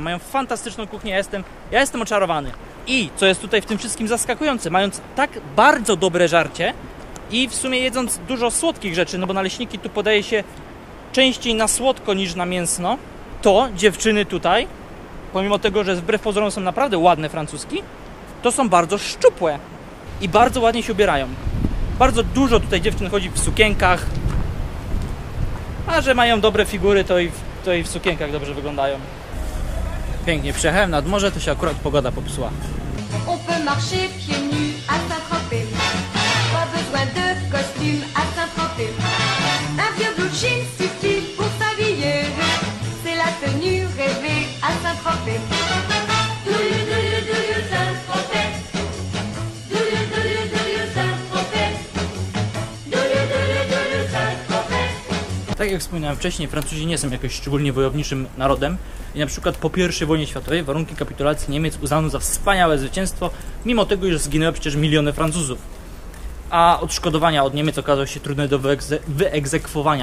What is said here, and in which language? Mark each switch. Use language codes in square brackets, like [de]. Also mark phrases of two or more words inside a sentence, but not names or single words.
[pl] Mają fantastyczną kuchnię, ja jestem oczarowany. I co jest tutaj w tym wszystkim zaskakujące, mając tak bardzo dobre żarcie i w sumie jedząc dużo słodkich rzeczy, no bo naleśniki tu podaje się częściej na słodko niż na mięsno, to dziewczyny tutaj, pomimo tego, że wbrew pozorom są naprawdę ładne francuski, to są bardzo szczupłe i bardzo ładnie się ubierają. Bardzo dużo tutaj dziewczyn chodzi w sukienkach, a że mają dobre figury, to i w sukienkach dobrze wyglądają. Pięknie przyjechałem nad morze, to się akurat pogoda popsuła. [fr] On peut marcher pieds nus à Saint-Tropez. Pas besoin de costume à Saint-Tropez. Un vieux blue jean suffit pour s'habiller. C'est la tenue rêvée à Saint-Tropez. [en] Do you Saint-Tropez? Do you Saint-Tropez? Do you Saint-Tropez? [pl] Tak jak wspominałem wcześniej, Francuzi nie są jakoś szczególnie wojowniczym narodem i na przykład po I wojnie światowej warunki kapitulacji Niemiec uznano za wspaniałe zwycięstwo, mimo tego, iż zginęły przecież miliony Francuzów. A odszkodowania od Niemiec okazały się trudne do wyegzekwowania.